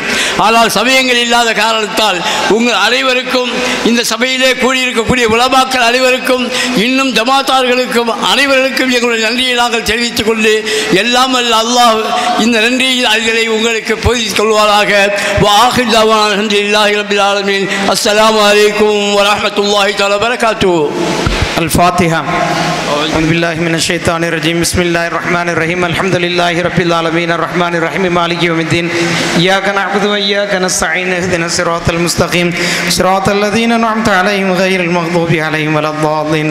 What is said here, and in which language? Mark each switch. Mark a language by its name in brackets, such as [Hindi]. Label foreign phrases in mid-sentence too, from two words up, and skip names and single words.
[Tamil] ஆனால் சமயங்கள் இல்லாத காரணத்தால் உங்கள் அனைவருக்கும் இந்த சபையிலே கூடியிருக்கக்கூடிய உலமாக்கள் அனைவருக்கும் இன்னும் ஜமாத்தார்களுக்கும் அனைவருக்கும் எங்களுடைய நன்றியை நாங்கள் தெரிவித்துக் கொண்டு எல்லாம் அல்லாஹ் இந்த நன்றியை உங்களுக்கு பொதித்துக் கொள்வாராக. [Arabic] وآخر دعوانا الحمد لله رب العالمين. السلام عليكم ورحمة الله تعالى وبركاته. الفاتحة. أعوذ بالله من الشيطان الرجيم. بسم الله الرحمن الرحيم. الحمد لله رب العالمين الرحمن الرحيم مالك يوم الدين. إياك نعبد وإياك نستعين. اهدنا الصراط المستقيم صراط الذين أنعمت عليهم غير المغضوب عليهم ولا الضالين.